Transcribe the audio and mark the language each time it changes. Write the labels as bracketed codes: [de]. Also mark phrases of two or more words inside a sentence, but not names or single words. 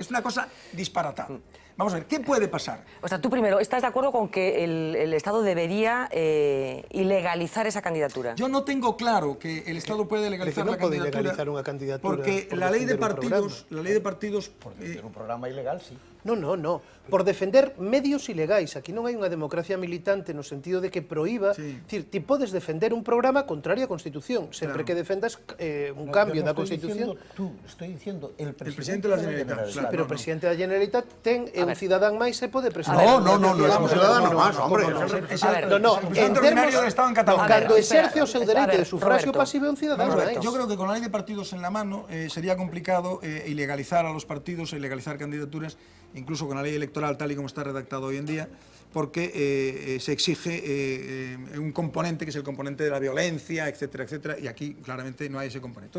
[es] Es una cosa disparatada. Vamos a ver, ¿qué puede pasar? O sea, tú primero, ¿estás de acuerdo con que el Estado debería ilegalizar esa candidatura? Yo no tengo claro que el Estado puede legalizar la candidatura. Puede legalizar una candidatura porque la ley de partidos... Por defender un programa ilegal, sí. No. [gl] Por defender medios ilegais. Aquí non hai unha democracia militante no sentido de que proíba... [es] Sí. [gl] Decir, ti podes defender un programa contrario á Constitución, sempre que defendas un cambio da Constitución. [es] Estoy diciendo el presidente de la Generalitat. [gl] Sí, pero o presidente da Generalitat ten un cidadán máis e pode presentar. No, é un ciudadano máis, hombre. En termos [es] del Estado en Cataluña. [gl] Cando exerce o seu dereito de sufragio Roberto. pasivo é un cidadán máis. [es] Yo creo que con la ley de partidos en la mano sería complicado ilegalizar a los partidos, ilegalizar candidaturas, incluso con la ley electoral tal y como está redactado hoy en día, porque se exige un componente que es el componente de la violencia, etcétera, etcétera, y aquí claramente no hay ese componente.